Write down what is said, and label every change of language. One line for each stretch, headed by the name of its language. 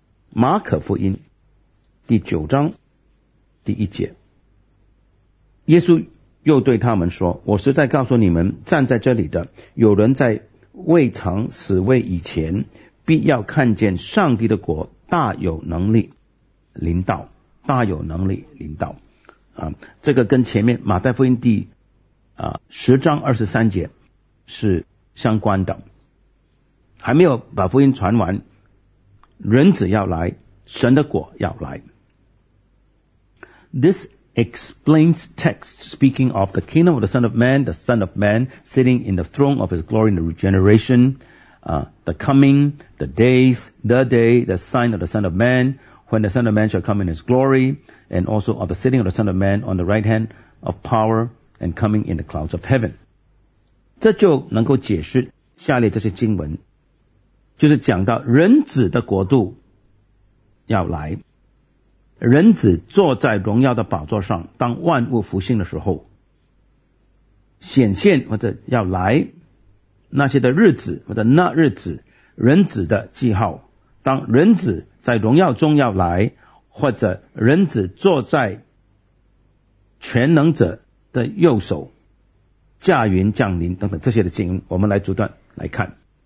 Chinese: 马可福音第九章第一节，耶稣又对他们说，我实在告诉你们，站在这里的有人在未尝死位以前必要看见上帝的国大有能力临到，大有能力临到。啊，这个跟前面马太福音第十章二十三节是相关的。还没有把福音传完，人子要来，神的国要来。
English: This explains text speaking of the kingdom of the Son of Man sitting in the throne of His glory in the regeneration, the coming, the days, the day, the sign of the Son of Man. When the Son of Man shall come in His glory, and also of the sitting of the Son of Man on the right hand of power and coming in the clouds of heaven.
Chinese: 这就能够解释下列这些经文，就是讲到人子的国度要来，人子坐在荣耀的宝座上，当万物复兴的时候显现，或者要来那些的日子，或者那日子人子的记号，当人子在荣耀中要来，或者人子坐在全能者的右手，驾云降临等等这些的经，我们来逐段来看。